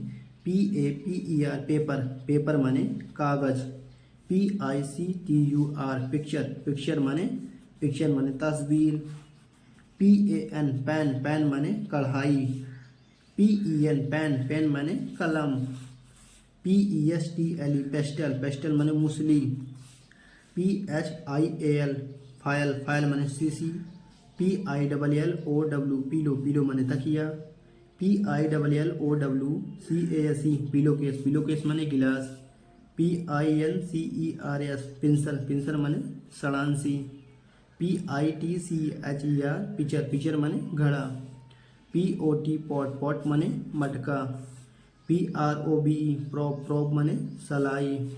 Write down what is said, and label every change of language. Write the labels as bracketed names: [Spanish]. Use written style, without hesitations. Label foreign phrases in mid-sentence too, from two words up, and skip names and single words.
[English] PAPER paper, paper [Hindi] माने कागज, [English] PICTUR picture, picture [Hindi] माने तस्वीर, [English] PAN pan, pan [Hindi] माने कढ़ाई, [English] PEN pen, pen [Hindi] माने कलम, [English] PESTLE pestle, pestle [Hindi] माने मूसली, [English] PHIAL phial, phial [Hindi] माने शीशी, [English] PILLOW pillow, pillow [Hindi] माने तकिया, [English] PILLOWCASE pillow case, pillow case [Hindi] माने गिलास, [English] PINCERS pincers, pincers [Hindi] माने सड़ांसी, [English] PITCHER pitcher, pitcher [Hindi] माने घड़ा, [English] POT pot, pot [Hindi] माने मटका, [English] PROBE probe, probe [Hindi] माने सलाई,